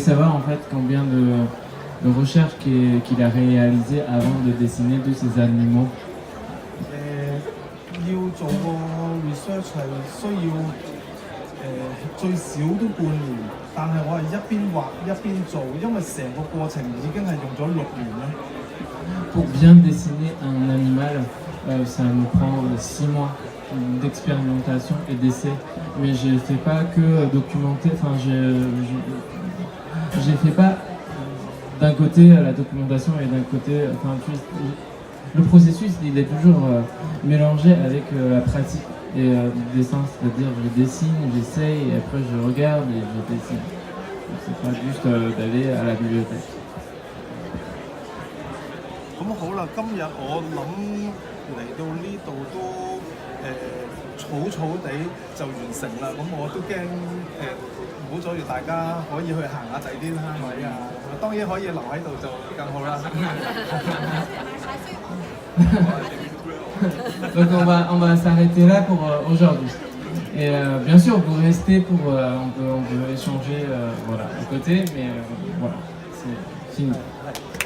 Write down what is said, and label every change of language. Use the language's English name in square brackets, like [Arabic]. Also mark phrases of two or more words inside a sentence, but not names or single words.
[French] savoir en fait combien de recherches qu'il a réalisées avant de dessiner tous ces animaux. [Cantonese] 要做個 research 係需要最少都半年，但係我係一邊畫一邊做，因為成個過程已經係用咗6年啦。 [French] Pour bien dessiner un animal, ça me prend 6 mois d'expérimentation et d'essai, mais je ne fais pas que documenter, enfin je fais pas d'un côté la documentation et d'un côté, enfin le processus il est toujours mélangé avec la pratique et le dessin, c'est-à-dire je dessine, j'essaye et après je regarde et je dessine. C'est pas juste d'aller à la bibliothèque. [Cantonese] 咁好啦，今日我諗嚟到呢度都草草地就完成啦。咁我都驚唔好阻住大家可以去行下仔啲攤位啊。當然可以留喺度就更好啦。 [French] Donc on va s'arrêter là pour aujourd'hui. Et bien sûr, vous restez pour, on peut échanger voilà, à côté, mais voilà, c'est fini.